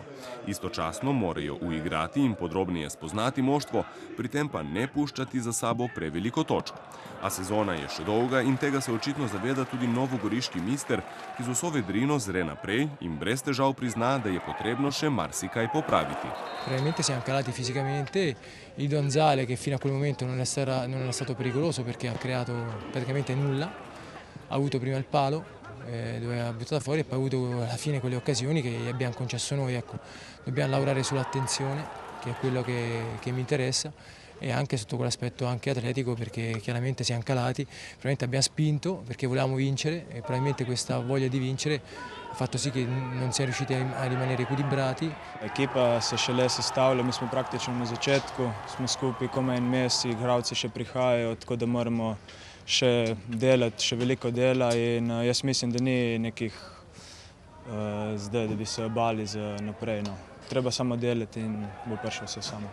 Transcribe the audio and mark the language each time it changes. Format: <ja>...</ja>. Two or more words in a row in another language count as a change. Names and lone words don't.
<sl>Istočasno morajo uigrati in podrobneje spoznati moštvo, pri tem pa ne puščati za sabo preveliko točk. A sezona je še dolga in tega se očitno zaveda tudi novogoriški mister, ki z vso vedrino zre naprej in brez težav prizna, da je potrebno še marsikaj popraviti.</sl> <it>Probabilmente siamo calati fisicamente. Il Donzale, che fino a quel momento non è stato pericoloso perché ha creato praticamente nulla, ha avuto prima il palo dove ha buttato fuori e poi ha avuto alla fine quelle occasioni che gli abbiamo concesso noi. Ecco, dobbiamo lavorare sull'attenzione, che è quello che mi interessa, e anche sotto quell'aspetto anche atletico, perché chiaramente siamo calati, probabilmente abbiamo spinto perché volevamo vincere e probabilmente questa voglia di vincere ha fatto sì che non siamo riusciti a rimanere equilibrati.</it> <sl>Ekipa se šele sestavlja, mi smo praktično na začetku, smo skupaj komaj en mesec, igralci še prihajajo, tako da moramo še delati, še veliko dela in jaz mislim, da ni nekih zdaj, da bi se bali za naprej. Treba samo delati in bo prišlo vse samo.</sl>